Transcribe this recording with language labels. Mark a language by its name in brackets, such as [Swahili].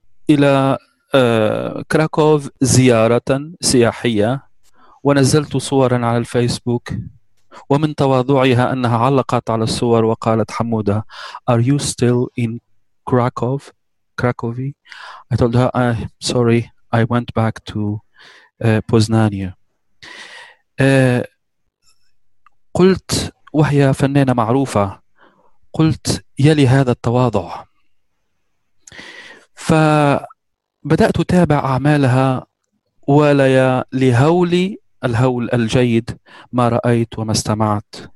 [Arabic] إلى كراكوف زيارة سياحية ونزلت صورا على الفيسبوك، ومن تواضعها أنها علقت على الصور وقالت: حمودة، [English] Are you still in Krakow? Krakowy? I told her, I'm sorry, I went back to Poznania. [Arabic] قلت، وهي فنانة معروفة، قلت: يا لهذا التواضع. فبدأت أتابع أعمالها، ولا لهولي الهول الجيد ما رأيت وما استمعت.